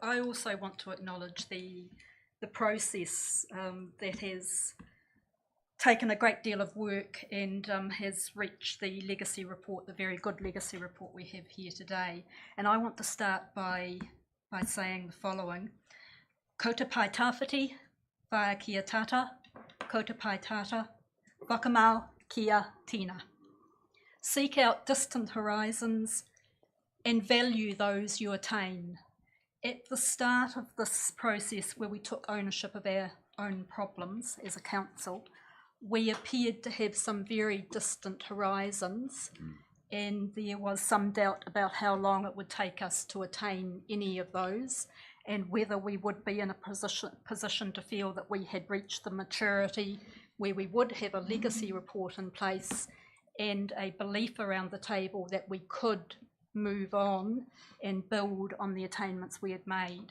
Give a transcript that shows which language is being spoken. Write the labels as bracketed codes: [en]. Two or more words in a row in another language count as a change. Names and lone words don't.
[en] I also want to acknowledge the process that has taken a great deal of work and has reached the legacy report, the very good legacy report we have here today. And I want to start by saying the following. [mi] Ko te pai tawhiti, whaia kia tata, ko te pai tata, whakamau kia tina. [en] Seek out distant horizons and value those you attain. At the start of this process where we took ownership of our own problems as a council, we appeared to have some very distant horizons, and there was some doubt about how long it would take us to attain any of those, and whether we would be in a position to feel that we had reached the maturity where we would have a legacy report in place and a belief around the table that we could move on and build on the attainments we had made.